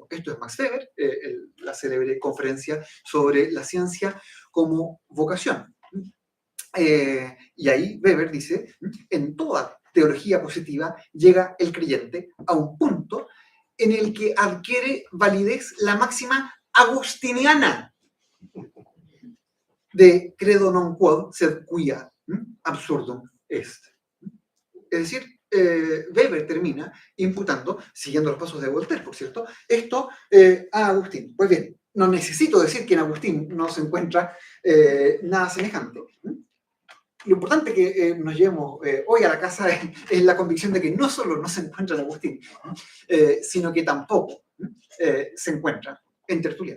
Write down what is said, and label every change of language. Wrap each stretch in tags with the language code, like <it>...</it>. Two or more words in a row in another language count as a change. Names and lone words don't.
<es>Esto es Max Weber, la célebre conferencia sobre la ciencia como vocación. Y ahí Weber dice, en toda teología positiva llega el creyente a un punto en el que adquiere validez la máxima agustiniana de</es> <la>credo non quod sed quia absurdum est.</la> <es>Es decir, Weber termina imputando, siguiendo los pasos de Voltaire, por cierto, esto a Agustín. Pues bien, no necesito decir que en Agustín no se encuentra nada semejante. Lo importante que nos llevemos hoy a la casa es la convicción de que no solo no se encuentra en Agustín, sino que tampoco se encuentra en Tertuliano.</es>